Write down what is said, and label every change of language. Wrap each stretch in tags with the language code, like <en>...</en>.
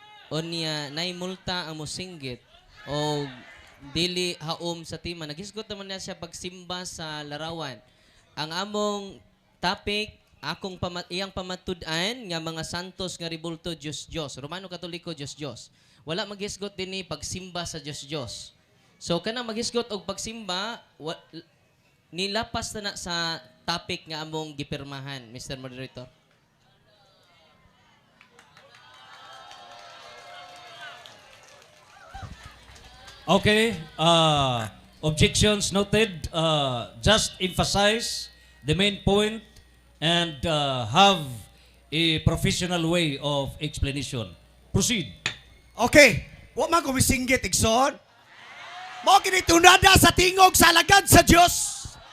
<ceb>Unya nay multa ang mosinggit o dili haom sa tima. Naghisgot naman na siya pagsimba sa larawan. Ang among topic iyang pamatud-an nga mga santos nga ribulto Dios. Romano Katoliko Dios. Wala maghisgot din ni pagsimba sa Dios. So kanang maghisgot og pagsimba nilapas na sa topic nga among gipirmahan, Mr. Moderator.</ceb> <en>Okay, objections noted. Just emphasize the main point and have a professional way of explanation. Proceed.</en> <ceb>Okay, wa man ko misinggit, Igsoon. Mo kini tunada sa tingog sa alagad sa Dios.</ceb>